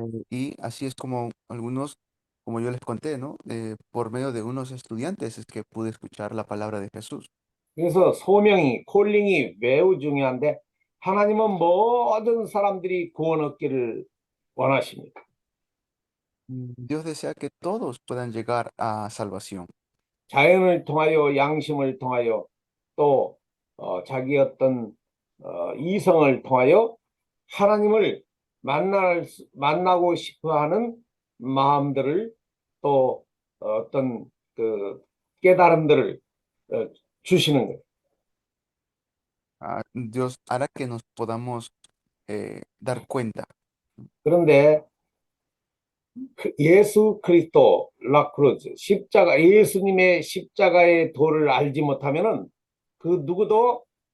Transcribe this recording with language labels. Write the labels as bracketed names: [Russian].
[Spanish] Y así es como algunos, como yo les conté, ¿no? Por medio de unos estudiantes es que pude escuchar la palabra de Jesús. [Korean] 그래서 소명이, 콜링이 매우 중요한데 하나님은 모든 사람들이 구원 얻기를 원하십니다. [Spanish] Dios desea que todos puedan llegar a salvación. [Korean] 자연을 통하여 양심을 통하여 또 자기 어떤 이성을 통하여 하나님을 만나고 싶어하는 마음들을 또 어떤 그 깨달음들을 주시는 거예요. [Spanish] Dios hará que nos podamos dar cuenta. [Korean] 그런데 예수 그리스도 라크루즈 십자가 예수님의 십자가의 도를 알지 못하면은 그 누구도